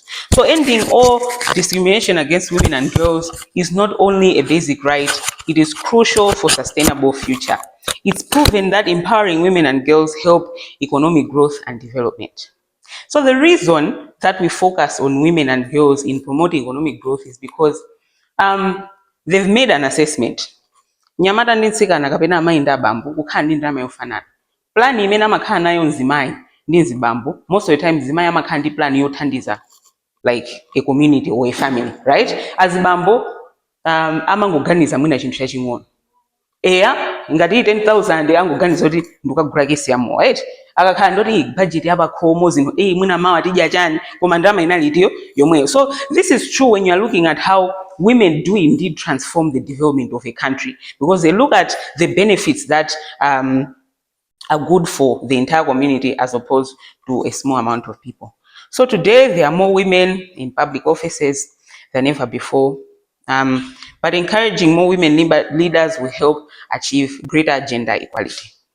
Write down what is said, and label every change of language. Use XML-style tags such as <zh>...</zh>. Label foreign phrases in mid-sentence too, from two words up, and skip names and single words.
<en>So ending all discrimination against women and girls is not only a basic right, it is crucial for sustainable future. It's proven that empowering women and girls help economic growth and development. So the reason that we focus on women and girls in promoting economic growth is because they've made an assessment.</en> <ny>Nyamata ndi nsikana kapena amayi ndi abambo kukhala ndi ndalama yofanana. Plan imene amakhala nayo mzimayi ndi mzibambo,</ny> <en>most of the time</en> <ny>mzimayi amakhala ndi plan yothandiza</ny> <en>like a community or a family, right?</en> <ny>Azibambo amangoganiza mwina chinthu chaching'ono. Eya ngati 10,000 angoganiza kuti ndikagula kesi ya mowa, right? Akakhala ndoti budget yabakhomo zinthu mwina mawa tidya chani koma ndalama inalitiyo yomweyo.</ny> <en>So this is true when you are looking at how women do indeed transform the development of a country, because they look at the benefits that are good for the entire community as opposed to a small amount of people. So today there are more women in public offices than ever before, but encouraging more women leaders will help achieve greater gender equality.</en>